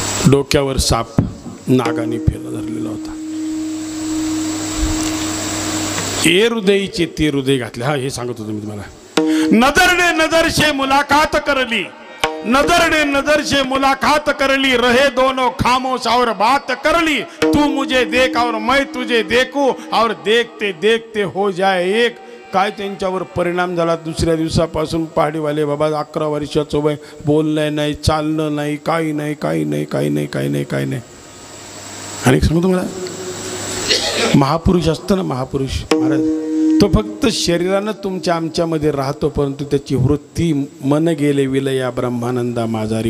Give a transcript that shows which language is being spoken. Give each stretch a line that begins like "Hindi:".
Marathi: डोक्यावर साप नागाने फेला धरलेला होता. ए हृदयीचे ते हृदय घातले. हा, हे सांगत होतो मी तुम्हाला.
Hindi: नजर ने नजर से मुलाकात करली, नजर ने नजर से मुलाकात करली. रहे दोनों खामोश और बात करली. तू मुझे देख और मैं तुझे देखूं, और देखते देखते हो जाए एक.
Marathi: काय त्यांच्यावर परिणाम झाला. दुसऱ्या दिवसापासून पहाडीवाले बाबा 11 वर्षाचं वय, बोलणं नाही, चालणं नाही, काही नाही, काही नाही, काही नाही, काही नाही, काही नाही. आणि सांगतो मला, महापुरुष असतं ना, महापुरुष महाराज, तो फक्त शरीरानं तुमच्या आमच्यामध्ये राहतो, परंतु त्याची वृत्ती मन गेले विलया ब्रह्मानंदा माझारी.